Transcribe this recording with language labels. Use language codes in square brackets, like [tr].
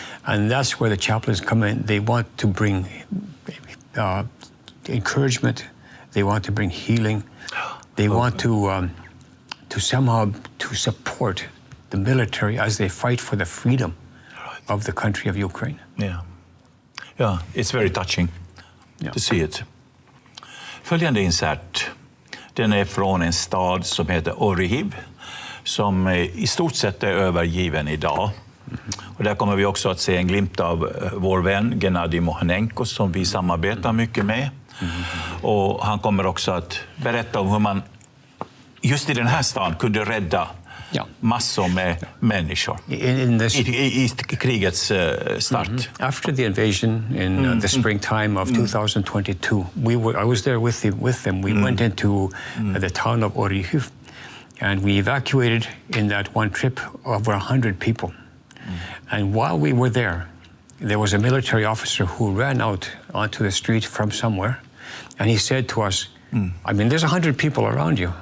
[en] And that's where the chaplains come in. They want to bring encouragement. They want to bring healing. They want to somehow to support the military as they fight for the freedom of the country of Ukraine. Yeah, it's very touching to see it. [sv] Följande insert, den är från en stad som heter Orhiv, som i stort sett är övergiven idag. Och där kommer vi också att se en glimt av vår vän Gennady Mohnenko som vi samarbetar mycket med. Och han kommer också att berätta om hur man just i den här staden kunde rädda massor med människor i krigets start. [en] After the invasion in the springtime of 2022, I was there with them. We went into the town of Orhiv, and we evacuated in that one trip over 100 people. And while we were there was a military officer who ran out onto the street from somewhere, and he said to us, I mean, there's 100 people around you.